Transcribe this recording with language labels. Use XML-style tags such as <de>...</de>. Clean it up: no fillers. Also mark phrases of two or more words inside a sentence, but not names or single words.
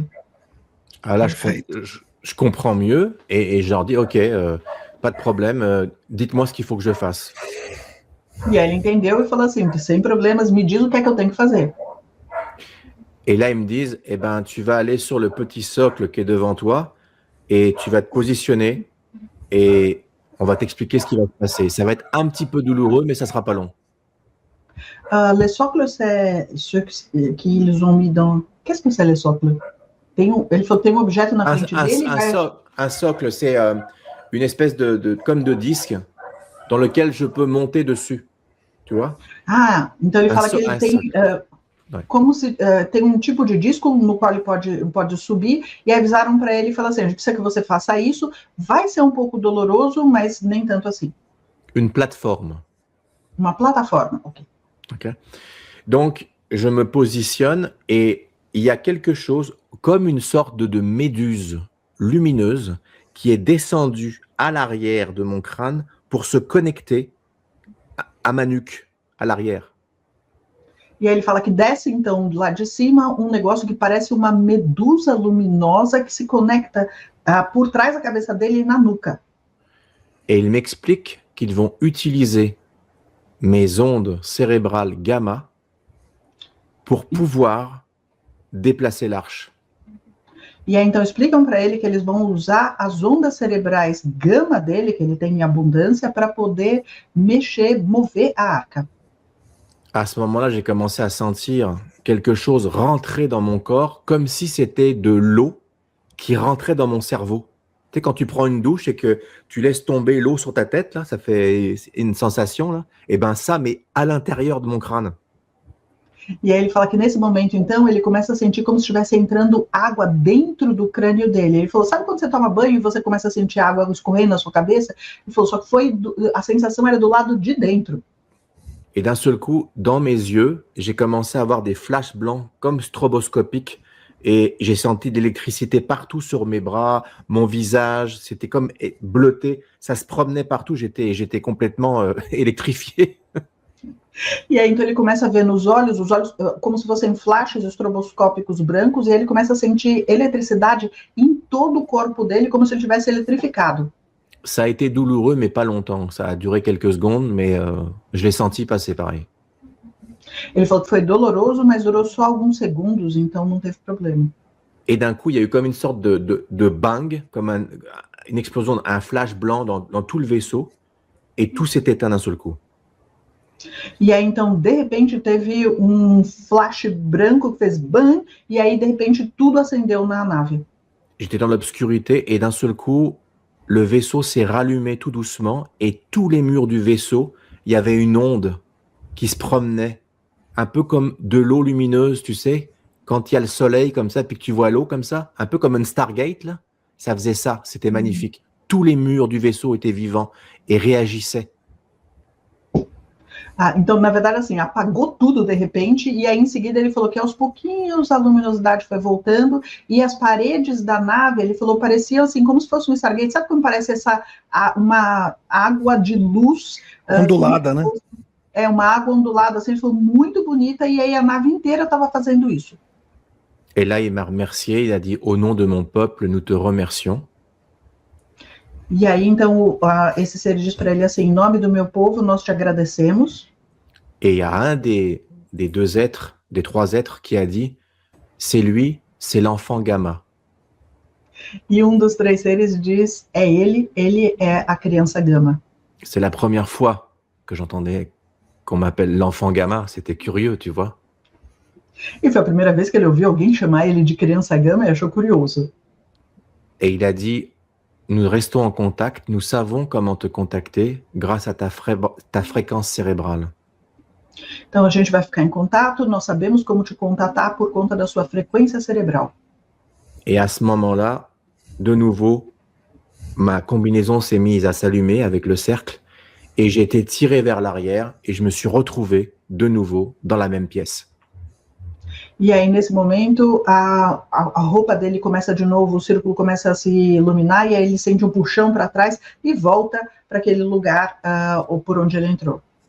<fr>Ah là, je comprends mieux et je leur dis, ok, pas de problème, dites-moi ce qu'il faut que je fasse.</fr> <pt>E aí ele entendeu e falou assim, sem problemas, me diz o que é que eu tenho que fazer.</pt> <fr>Et là, ils me disent, eh ben, tu vas aller sur le petit socle qui est devant toi et tu vas te positionner et on va t'expliquer ce qui va se passer. Ça va être un petit peu douloureux, mais ça sera pas long. Les socles, c'est ceux qu'ils ont mis dans... Qu'est-ce que c'est les socles?</fr> <pt>Ele falou que tem objeto na frente dele.</pt> <fr>Un socle, c'est une espèce comme de disque dans lequel je peux monter dessus. Tu vois?</fr> <pt>Ah, então ele fala que ele tem... como se tem um tipo de disco no qual ele pode subir, e avisaram para ele e falaram assim, a gente precisa que você faça isso, vai ser um pouco doloroso, mas nem tanto assim.</pt> <fr>Une plateforme.</fr> <pt>Uma plataforma, ok.</pt> <fr>Donc, je me positionne et il y a quelque chose comme une sorte de méduse lumineuse qui est descendue à l'arrière de mon crâne pour se connecter à ma nuque, à l'arrière.</fr> <pt>E aí ele fala que desce, então, lá de cima, um negócio que parece uma medusa luminosa que se conecta por trás da cabeça dele e na nuca.</pt> <fr>Et il m'explique qu'ils vont utiliser mes ondes cérébrales gamma pour pouvoir déplacer l'arche.</fr> <pt>E aí, então, explicam para ele que eles vão usar as ondas cerebrais gama dele, que ele tem em abundância, para poder mexer, mover a arca.</pt> <fr>À ce moment-là, j'ai commencé à sentir quelque chose rentrer dans mon corps comme si c'était de l'eau qui rentrait dans mon cerveau. Tu sais, quand tu prends une douche et que tu laisses tomber l'eau sur ta tête, là, ça fait une sensation, là. Et ben ça, mais à l'intérieur de mon crâne.</fr> <pt>E aí ele fala que nesse momento, então, ele começa a sentir como se estivesse entrando água dentro do crânio dele. Ele falou, sabe quando você toma banho e você começa a sentir água escorrendo na sua cabeça? Ele falou, só que a sensação era do lado de dentro.</pt> <fr>Et d'un seul coup, dans mes yeux, j'ai commencé à avoir des flashs blancs comme stroboscopiques et j'ai senti de l'électricité partout sur mes bras, mon visage, c'était comme bleuté, ça se promenait partout, j'étais complètement électrifié.</fr> <pt>E aí, então, ele começa a ver nos olhos, os olhos como se fossem flashes estroboscópicos brancos, e ele começa a sentir eletricidade em todo o corpo dele, como se ele tivesse eletrificado.</pt> <fr>Ça a été douloureux, mais pas longtemps. Ça a duré quelques secondes, mais je l'ai senti passer pareil.</fr> <pt>Ele falou que foi doloroso, mas durou só alguns segundos, então não teve problema.</pt> <fr>Et d'un coup, il y a eu comme une sorte de bang, comme une explosion, un flash blanc dans tout le vaisseau, et tout s'est éteint d'un seul coup.</fr> <pt>E aí, então, de repente, teve um flash branco que fez bam, e aí, de repente, tudo acendeu na nave.</pt> <fr>J'étais dans l'obscurité, et d'un seul coup, le vaisseau s'est rallumé tout doucement, et tous les murs du vaisseau, il y avait une onde qui se promenait, un peu comme de l'eau lumineuse, tu sais, quand il y a le soleil comme ça, puis que tu vois l'eau comme ça, un peu comme un Stargate, là, ça faisait ça, c'était magnifique. Tous les murs du vaisseau étaient vivants et réagissaient.</fr> <pt>Ah, então, na verdade, assim, apagou tudo de repente, e aí em seguida ele falou que aos pouquinhos a luminosidade foi voltando, e as paredes da nave, ele falou, pareciam assim, como se fosse um Stargate, sabe como parece uma água de luz... ondulada, né? É, uma água ondulada, assim, ele falou, muito bonita, e aí a nave inteira estava fazendo isso.</pt> <fr>Et là, il m'a remercié, il a dit, au nom de mon peuple, nous te remercions.</fr> <pt>E aí, então, esse ser diz para ele assim, em nome do meu povo, nós te agradecemos.</pt> <fr>Et il y a un des deux êtres, des trois êtres qui a dit, c'est lui, c'est l'enfant Gamma.</fr> <pt>E dos três seres diz, é ele é a criança Gama.</pt> <fr>C'est la première fois que j'entendais qu'on m'appelle l'enfant Gamma, c'était curieux, tu vois.</fr> <pt>E foi a primeira vez que ele ouviu alguém chamar ele de criança Gama e achou curioso.</pt> <fr>Et il a dit, nous restons en contact, nous savons comment te contacter grâce à ta fréquence cérébrale.</fr> <pt>Então a gente vai ficar em contato, nós sabemos como te contatar por conta da sua frequência cerebral.</pt> <fr>Et à ce moment-là, de nouveau, ma combinaison s'est mise à s'allumer avec le cercle et j'ai été tiré vers l'arrière et je me suis retrouvé de nouveau dans la même pièce.</fr> <pt>E aí, nesse momento, a roupa dele começa de novo, o círculo começa a se iluminar, e aí ele sente um puxão para trás e volta para aquele lugar por onde ele entrou.</pt>